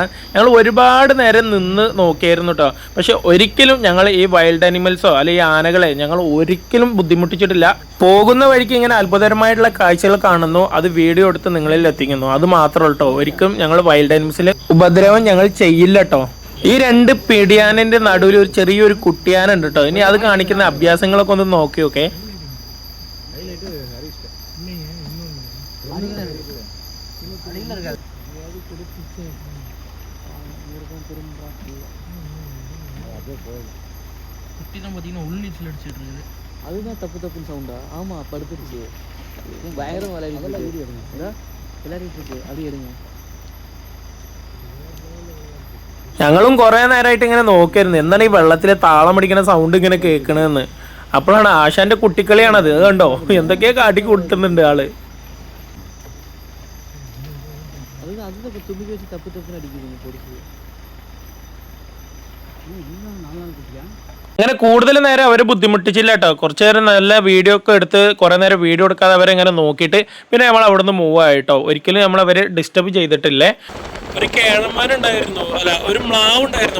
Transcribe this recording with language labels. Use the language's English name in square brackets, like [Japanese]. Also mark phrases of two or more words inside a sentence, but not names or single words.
[Malayalam] ഞങ്ങൾ ഒരുപാട് നേരം നിന്ന് നോക്കിയായിരുന്നു കേട്ടോ. പക്ഷെ ഒരിക്കലും ഞങ്ങൾ ഈ [English] wild animals [Malayalam] അല്ലെങ്കിൽ ഈ ആനകളെ ഞങ്ങൾ ഒരിക്കലും ബുദ്ധിമുട്ടിച്ചിട്ടില്ല. പോകുന്ന വഴിക്ക് ഇങ്ങനെ അത്ഭുതകരമായിട്ടുള്ള കാഴ്ചകൾ കാണുന്നു, അത് വീഡിയോ എടുത്ത് നിങ്ങളിൽ എത്തിക്കുന്നു. അത് മാത്രമേ കേട്ടോ. ഒരിക്കലും ഞങ്ങൾ [English] wild animals [Malayalam] ഉപദ്രവം ഞങ്ങൾ ചെയ്യില്ല കേട്ടോ. ഈ 2 പിടിയാനന്റെ നടുവിൽ ഒരു ചെറിയൊരു കുട്ടിയാന ഉണ്ട് കേട്ടോ. ഇനി അത് കാണിക്കുന്ന അഭ്യാസങ്ങളൊക്കെ ഒന്ന് നോക്കി നോക്കേ. [Tamil] அதுதான் தப்பு தப்புன்னு சவுண்டா? ஆமா படுத்துருச்சு, பயங்கரம் விளையாடிட்டு இருக்கு. அது எடுங்க. [Malayalam] ഞങ്ങളും കുറേ നേരമായിട്ട് ഇങ്ങനെ നോക്കിയിരുന്നു എന്താണ് ഈ വെള്ളത്തിലെ താളം അടിക്കുന്ന സൗണ്ട് ഇങ്ങനെ കേൾക്കണെന്ന്. അപ്പോഴാണ് ആശാന്റെ കുട്ടിക്കളിയാണത്. അത് കണ്ടോ എന്തൊക്കെയാ കാട്ടി കൊടുക്കുന്നുണ്ട് ആള്. [Tamil] அதுதான் தும்பிக்கை வச்சு தப்பு தப்புன்னு அடிக்குதுங்க பொறுப்பு. [Malayalam] അങ്ങനെ കൂടുതൽ നേരം അവരെ ബുദ്ധിമുട്ടിച്ചില്ല കേട്ടോ. കുറച്ചു നേരം നല്ല വീഡിയോ ഒക്കെ എടുത്ത് കുറേ നേരം വീഡിയോ എടുക്കാതെ അവരെ ഇങ്ങനെ നോക്കിയിട്ട് പിന്നെ നമ്മൾ അവിടെ നിന്ന് മൂവ് ആയിട്ടോ. ഒരിക്കലും നമ്മൾ അവരെ ഡിസ്റ്റർബ് ചെയ്തിട്ടില്ലേ. ഒരു കേഴന്മാരുണ്ടായിരുന്നു, അല്ല ഒരു മ്ലാവ് ഉണ്ടായിരുന്നു.